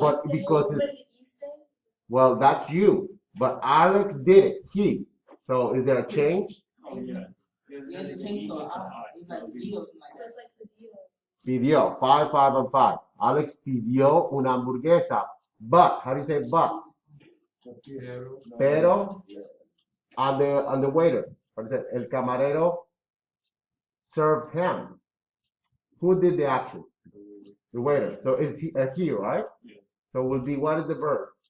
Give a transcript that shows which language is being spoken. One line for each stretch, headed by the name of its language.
English: But because it's, well, that's you. But Alex did it, he. So is there a change? Oh, yeah. Yes, it changes to I. It's like D or something like that. So it's like the deal.
Spanish: Pidió,
English: 5, 5, and 5.
Spanish: Alex pidió una hamburguesa.
English: But, how do you say but?
Spanish: Pero,
English: and the waiter, what is it?
Spanish: El camarero
English: served him. Who did the action? The waiter. So is he, right? Yeah. So it will be, what is the verb?